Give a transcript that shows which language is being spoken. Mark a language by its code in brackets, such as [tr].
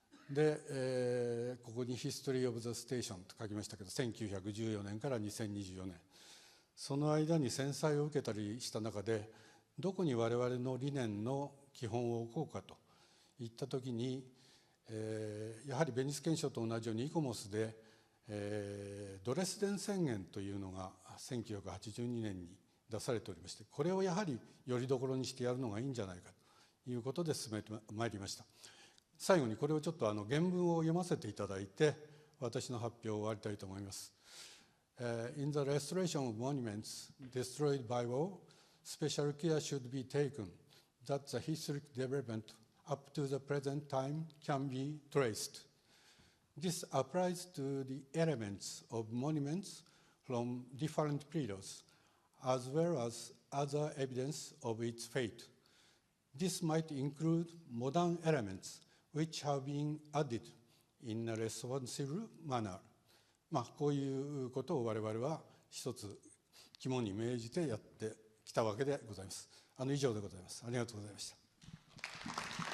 [ja] で、ここに [en] 「History of the Station」 [ja] と書きましたけど、1914年から2024年、その間に戦災を受けたりした中で、どこに我々の理念の基本を置こうかといった時に、やはりベニス憲章と同じようにイコモスで、ドレスデン宣言というのが1982年に出されておりまして、これをやはりよりどころにしてやるのがいいんじゃないかということで進めてまいりました。最後にこれをちょっと原文を読ませていただいて、私の発表を終わりたいと思います。 [en] In the restoration of monuments destroyed by war, special care should be taken that the historic development up to the present time can be traced. This applies to the elements of monuments from different periods, as well as other evidence of its fate. This might include modern elements which have been added in a responsive manner. [ja] こういうことを我々は一つ肝に銘じてやってきたわけでございます。以上でございます。ありがとうございました。